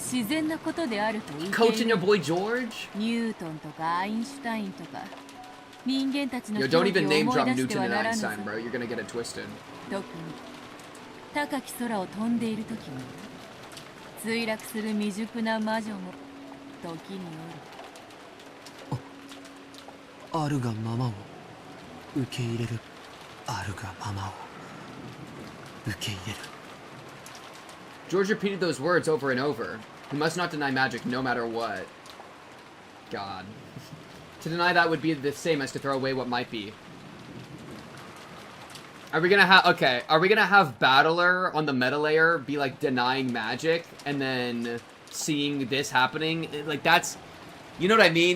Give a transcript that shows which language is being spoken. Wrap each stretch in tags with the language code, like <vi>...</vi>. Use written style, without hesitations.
<en>Coaching your boy George? Yo, don't even name drop Newton and Einstein, bro. You're gonna get it twisted.</en> <ja>高き空を飛んでいる時に墜落する未熟な魔女も時におる。あるがままを受け入れる。あるがままを受け入れる。</ja> <en>George repeated those words over and over. He must not deny magic no matter what. God. To deny that would be the same as to throw away what might be. Are we gonna have... Okay, are we gonna have Battler on the meta layer be, like, denying magic and then seeing this happening? Like, that's... You know what I mean?</en>